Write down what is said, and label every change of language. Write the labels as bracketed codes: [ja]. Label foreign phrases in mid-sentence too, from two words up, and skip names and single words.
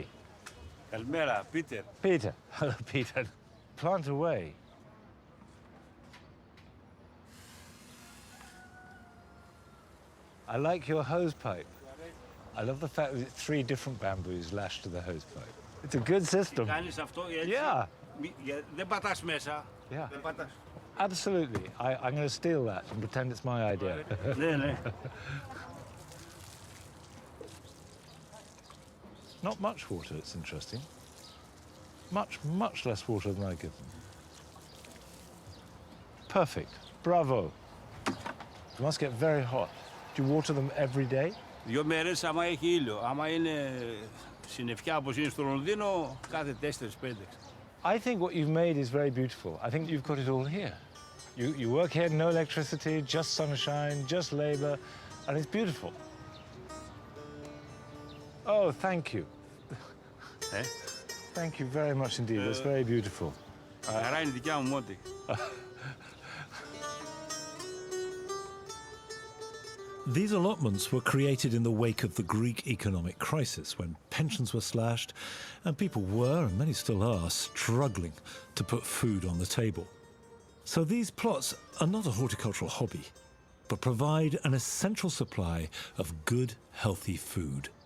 [el] Καλημέρα, Peter. [en] Peter. Hello, Peter. Plant away. I like your hose pipe. I love the fact that it's 3 different bamboos lashed to the hose pipe. It's a good system. [el] Κάνεις αυτό έτσι. [en] Yeah. [el] Δεν πατάς μέσα. [en] Yeah. [el] Δεν πατάς. [en] Absolutely. I'm going to steal that and pretend it's my idea. [el] Ναι, ναι. [en] Not much water, it's interesting. Much, much less water than I give them. Perfect. Bravo. It must get very hot. Do you water them every day? [el] 2 μέρες άμα έχει ήλιο. Άμα είναι συννεφιά όπως είναι στο Λονδίνο, κάθε 4-5. [en] I think what you've made is very beautiful. I think you've got it all here. You work here, no electricity, just sunshine, just labor, and it's beautiful. Oh, thank you. Thank you very much indeed. That's very beautiful. [el] Άρα είναι δικιά μου μόντι. [en] These allotments were created in the wake of the Greek economic crisis, when pensions were slashed and people were, and many still are, struggling to put food on the table. So these plots are not a horticultural hobby, but provide an essential supply of good, healthy food.